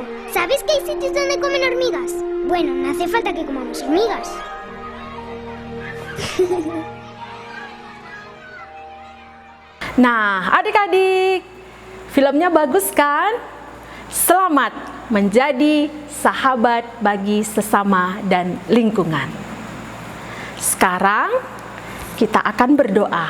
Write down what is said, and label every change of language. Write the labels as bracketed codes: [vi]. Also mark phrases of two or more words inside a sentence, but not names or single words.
[es] ¿Sabes que hay sitios donde comen hormigas? Bueno, no hace falta que comamos hormigas. [id] Nah, adik-adik, filmnya bagus kan? Selamat menjadi sahabat bagi sesama dan lingkungan. Sekarang kita akan berdoa.